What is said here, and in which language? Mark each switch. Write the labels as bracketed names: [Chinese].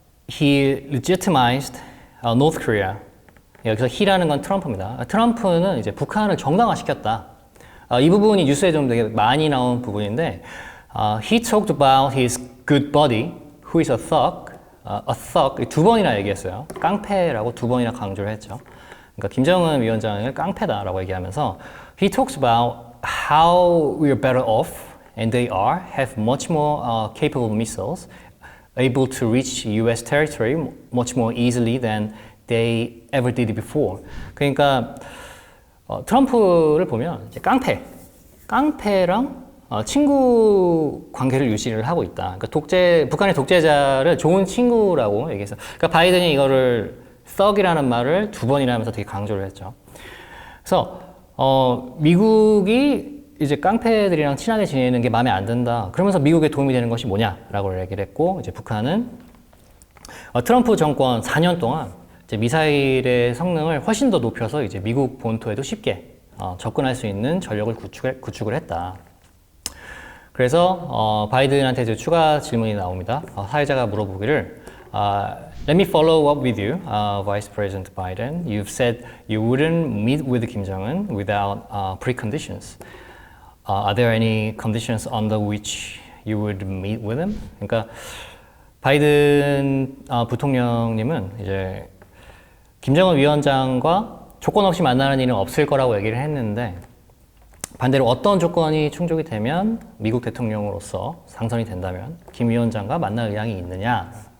[English] He legitimized North Korea. [Korean] 여기서 he라는 건 트럼프입니다. 트럼프는 이제 북한을 정당화시켰다. 이 부분이 뉴스에 좀 되게 많이 나온 부분인데 [English] He talked about his good buddy, who is a thug. [Korean] 두 번이나 얘기했어요. 깡패라고 2번이나 강조를 했죠. 그러니까 김정은 위원장을 깡패다라고 얘기하면서 [English] He talks about how we are better off and they have much more capable missiles able to reach US territory much more easily than they ever did before. [Korean] 그러니까 트럼프를 보면 이제 깡패랑 친구 관계를 유지를 하고 있다. 그러니까 북한의 독재자를 좋은 친구라고 얘기해서, 그러니까 바이든이 이거를 thug이라는 말을 2번이나 하면서 되게 강조를 했죠. 그래서 미국이 이제 깡패들이랑 친하게 지내는 게 마음에 안 든다. 그러면서 미국에 도움이 되는 것이 뭐냐라고 얘기를 했고, 이제 북한은 트럼프 정권 4년 동안 이제 미사일의 성능을 훨씬 더 높여서 이제 미국 본토에도 쉽게 접근할 수 있는 전력을 구축을 했다. 그래서 바이든한테 이제 추가 질문이 나옵니다. 사회자가 물어보기를 [English] Let me follow up with you, Vice President Biden. You've said you wouldn't meet with Kim Jong-un without preconditions. Are there any conditions under which you would meet with him? [Korean] 그러니까 바이든 부통령님은 이제 김정은 위원장과 조건 없이 만나는 일은 없을 거라고 얘기를 했는데 반대로 어떤 조건이 충족이 되면 미국 대통령으로서 당선이 된다면 김 위원장과 만날 의향이 있느냐,